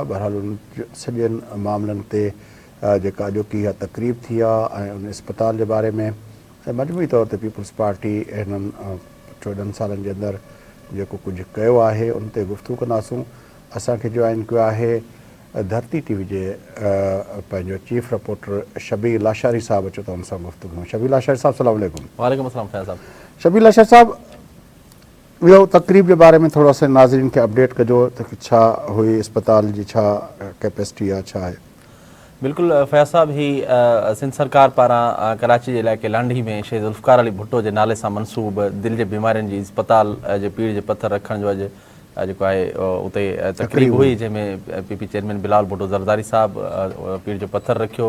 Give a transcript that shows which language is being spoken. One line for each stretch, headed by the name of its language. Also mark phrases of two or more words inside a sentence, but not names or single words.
Sindhi: बहरहाल उन सॼनि मामलनि ते जेका अॼोकी इहा तक़रीब थी आहे ऐं उन इस्पताल जे बारे में ऐं मजमूई तौर ते पीपल्स पार्टी हिननि 14 सालनि जे अंदरि जेको कुझु कयो आहे उन ते गुफ़्तगू कंदासूं। असांखे जॉइन कयो आहे धरती TV जे पंहिंजो चीफ रिपोर्टर शबीर लाशारी साहब। अचो त हुन सां गुफ़्तगू। शबीर लाशारी साहब
Arabic: سلام عليكم. وعليكم السلام फैज़ साहब।
Sindhi: शबीर लाशारी साहब, ॿियो तक़रीब जे बारे में थोरो असां नाज़रीन खे अपडेट कजो त छा हुई, इस्पताल जी छा कैपेसिटी आहे, छा आहे? बिल्कुलु फैज़ साहब, ही सिंध सरकार पारां कराची जे इलाइक़े लांढी में शहीद ज़ुल्फ़कार अली भुट्टो जे नाले सां मनसूब दिलि जे बीमारियुनि जी इस्पताल जे पीड़ जे पथर रखण जो अॼु जेको आहे उते तक़रीब हुई, जंहिंमें PP चेयरमैन बिलावल भुट्टो ज़रदारी साहब पीड़ जो पथर रखियो।